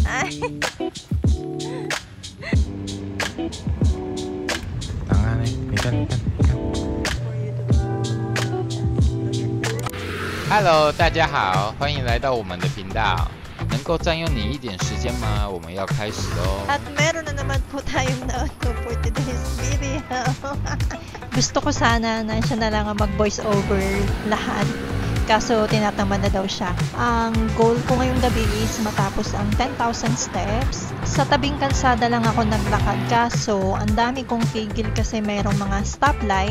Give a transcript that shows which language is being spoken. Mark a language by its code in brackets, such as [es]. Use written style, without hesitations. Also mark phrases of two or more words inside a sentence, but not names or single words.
[zh] Tangan nih, ikan. Hello， 大家好，欢迎来到我们的频道。能够占用你一点时间吗？我们要开始喽。 [tl] At meron na naman po tayong na-upload [en] for today's video. [tl] Gusto ko sana na siya na lang ang mag-voice over lahat. Kaso tinatamad na daw siya. Ang goal ko ngayong gabi is matapos ang 10,000 steps. Sa tabing kalsada lang ako naglakad. Kaso ang dami kong tigil kasi mayroong mga stoplight.